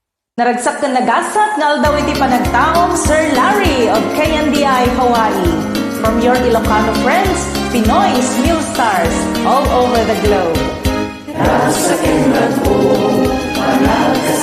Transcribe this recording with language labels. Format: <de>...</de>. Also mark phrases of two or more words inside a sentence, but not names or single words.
<ilo>Naragsak ka nagasat nga daw iti panagtaong Sir Larry of KNDI Hawaii.</ilo> <en>From your Ilocano friends, Pinoy's New Stars all over the globe.</en> <tl>Nasa kailan po,</tl>